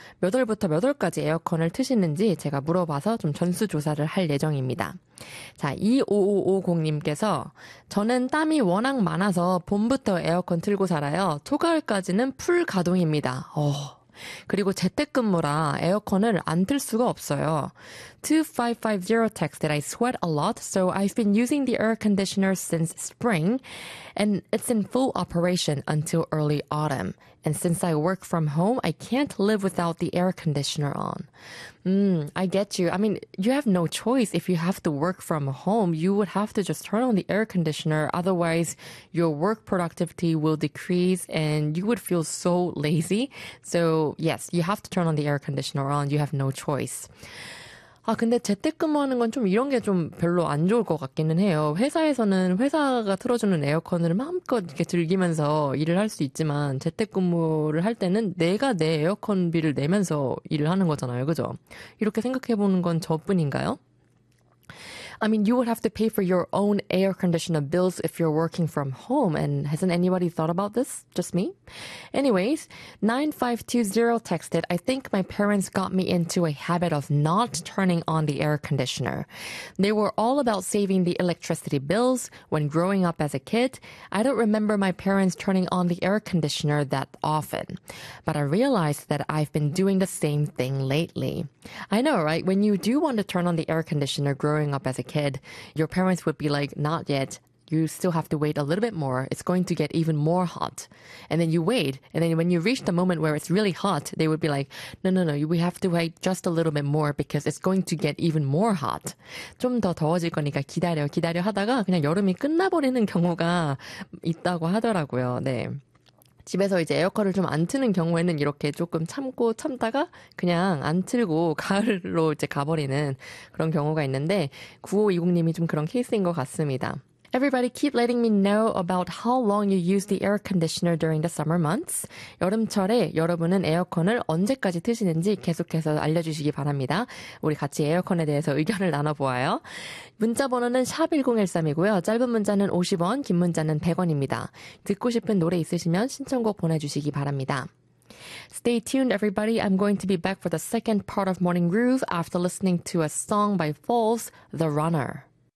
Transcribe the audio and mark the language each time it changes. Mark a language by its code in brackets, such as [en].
[ko] 몇 월부터 몇 월까지 에어컨을 트시는지 제가 물어봐서 좀 전수조사를 할 예정입니다. 자, 25550님께서 저는 땀이 워낙 많아서 봄부터 에어컨 틀고 살아요. 초가을까지는 풀 가동입니다. 그리고 재택근무라 에어컨을 안틀 수가 없어요. [en] 2550 texts that I sweat a lot, so I've been using the air conditioner since spring, and it's in full operation until early autumn. And since I work from home, I can't live without the air conditioner on. I get you. I mean, you have no choice. If you have to work from home, you would have to just turn on the air conditioner. Otherwise, your work productivity will decrease and you would feel so lazy. So, yes, you have to turn on the air conditioner on. You have no choice. [ko] 아, 근데 재택근무하는 건좀 이런 게좀 별로 안 좋을 것 같기는 해요. 회사에서는 회사가 틀어주는 에어컨을 마음껏 이렇게 즐기면서 일을 할수 있지만 재택근무를 할 때는 내가 내 에어컨비를 내면서 일을 하는 거잖아요. 그죠? 이렇게 생각해 보는 건 저뿐인가요? [en] I mean, you would have to pay for your own air conditioner bills if you're working from home. And hasn't anybody thought about this? Just me? Anyways, 9520 texted, I think my parents got me into a habit of not turning on the air conditioner. They were all about saving the electricity bills when growing up as a kid. I don't remember my parents turning on the air conditioner that often. But I realized that I've been doing the same thing lately. I know, right? When you do want to turn on the air conditioner growing up as a kid, your parents would be like, not yet. You still have to wait a little bit more. It's going to get even more hot. And then you wait. And then when you reach the moment where it's really hot, they would be like, no, we have to wait just a little bit more because it's going to get even more hot. [ko] 좀더 더워질 거니까 기다려, 기다려 하다가 그냥 여름이 끝나버리는 경우가 있다고 하더라고요. 네. 집에서 이제 에어컨을 좀안 트는 경우에는 이렇게 조금 참고 참다가 그냥 안 틀고 가을로 이제 가버리는 그런 경우가 있는데 9520님이 좀 그런 케이스인 것 같습니다. [en] Everybody keep letting me know about how long you use the air conditioner during the summer months. [ko] 여름철에 여러분은 에어컨을 언제까지 트시는지 계속해서 알려주시기 바랍니다. 우리 같이 에어컨에 대해서 의견을 나눠보아요. 문자 번호는 샵1013이고요. 짧은 문자는 50원, 긴 문자는 100원입니다. 듣고 싶은 노래 있으시면 신청곡 보내주시기 바랍니다. [en] Stay tuned, everybody. I'm going to be back for the second part of Morning Groove after listening to a song by Falls, The Runner.